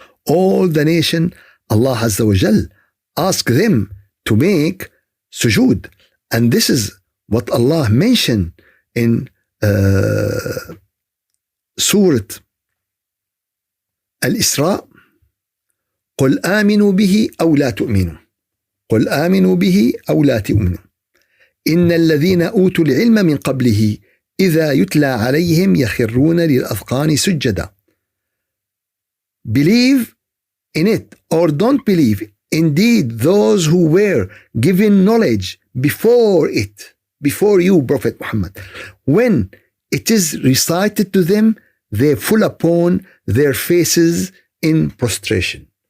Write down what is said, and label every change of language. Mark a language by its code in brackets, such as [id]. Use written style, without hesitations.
[en] All the nation, Allah Azza wa Jal asked them to make sujood. And this is what Allah mentioned in Surah Al-Isra. [ar] قل آمنوا به أو لا تؤمنوا قل آمنوا به أو لا تؤمنوا إن الذين أوتوا العلم من قبله إذا يتلى عليهم يخرون للأذقان سجدا. [en] Believe in it or don't believe. Indeed, those who were given knowledge before it, before you, Prophet Muhammad, when it is recited to them, they fall upon their faces in prostration.